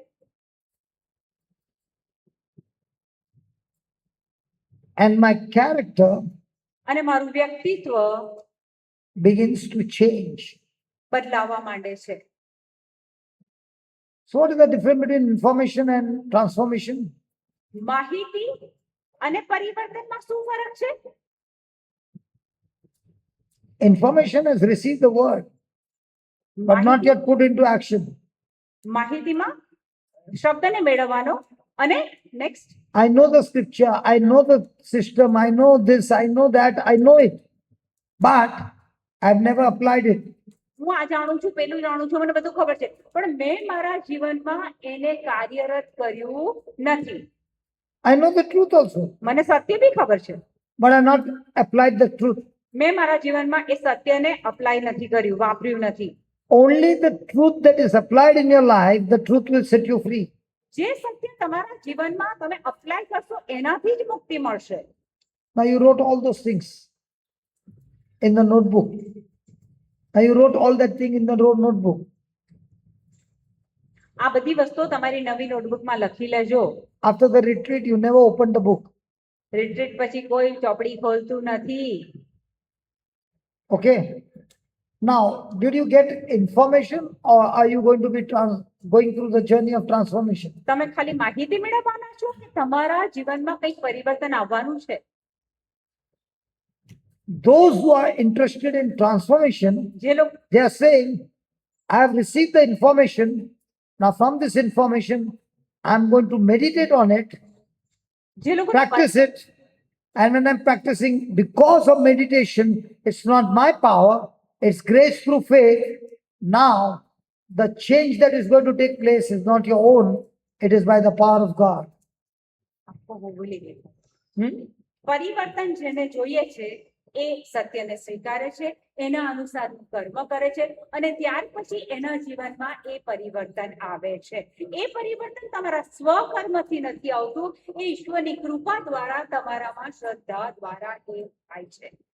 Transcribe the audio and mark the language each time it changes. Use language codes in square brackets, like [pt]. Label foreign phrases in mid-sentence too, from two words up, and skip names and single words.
[en] And my character [gu] અને મારું વ્યક્તિત્વ [en] begins to change. [gu] બદલાવા માંડે છે. [en] So what is the difference between information and transformation? [gu] માહિતી અને પરિવર્તનમાં શું ફરક છે? [en] Information has received the word, but not yet put into action. [gu] માહિતીમાં શબ્દને મેળવવાનો અને નેક્સ્ટ [en] I know the scripture, I know the system, I know this, I know that, I know it, but I've never applied it. [gu] હું આ જાણું છું, પેલું જાણું છું, મને બધું ખબર છે, પણ મેં મારા જીવનમાં એને કાર્યરત કર્યું નથી. [en] I know the truth also, [gu] મને સત્ય બી ખબર છે, [en] but I've not applied the truth. [gu] મેં મારા જીવનમાં એ સત્યને અપ્લાય નથી કર્યું, વાપર્યું નથી. [en] Only the truth that is applied in your life, the truth will set you free. [gu] જે સત્ય તમારા જીવનમાં તમે અપ્લાય કરશો એનાથી જ મુક્તિ મળશે. [en] Now you wrote all those things in the notebook. Now you wrote all that thing in the notebook. [gu] આ બધી વસ્તુઓ તમારી નવી નોટબુકમાં લખી લેજો. [en] After the retreat, you never opened the book. [gu] રિટ્રીટ પછી કોઈ ચોપડી ખોલતું નથી. [en] Okay. Now, did you get information or are you going to be going through the journey of transformation? [gu] તમે ખાલી માહિતી મેળવવાના છો કે તમારા જીવનમાં કંઈક પરિવર્તન આવવાનું છે? [en] Those who are interested in transformation, [gu] જે લોકો [en] they are saying, I have received the information. Now, from this information, I'm going to meditate on it, [gu] જે લોકો [en] practice it. And when I'm practicing, because of meditation, it's not my power, it's grace through faith. Now, the change that is going to take place is not your own, it is by the power of God. [gu] ભૂલી ગઈ. પરિવર્તન જેને જોઈએ છે એ સત્યને સ્વીકારે છે, એના અનુસાર કર્મ કરે છે અને ત્યાર પછી એના જીવનમાં એ પરિવર્તન આવે છે. એ પરિવર્તન તમારા સ્વકર્મથી નથી આવતું, એ ઈશ્વરની કૃપા દ્વારા તમારામાં શ્રદ્ધા દ્વારા એ થાય છે.